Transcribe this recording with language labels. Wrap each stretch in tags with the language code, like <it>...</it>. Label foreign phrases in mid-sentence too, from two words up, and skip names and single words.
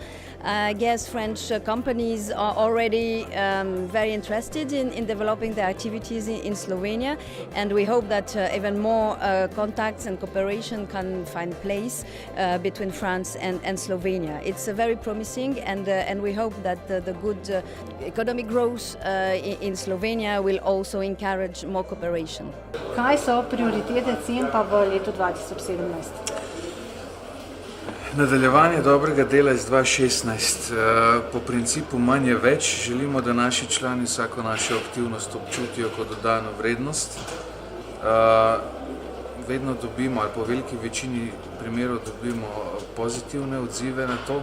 <en>I guess French companies are already very interested in developing their activities in Slovenia, and we hope that even more contacts and cooperation can find place between France and Slovenia. It's very promising, and we hope that the good economic growth in Slovenia will also encourage more cooperation.</en> <sl>Kaj so prioritete cen pa v letu 2017? Nadaljevanje dobrega dela iz 2016. Po principu manj je več. Želimo, da naši člani vsako našo aktivnost občutijo kot dodano vrednost. Vedno dobimo, ali po veliki večini primerov dobimo pozitivne odzive na to.</sl>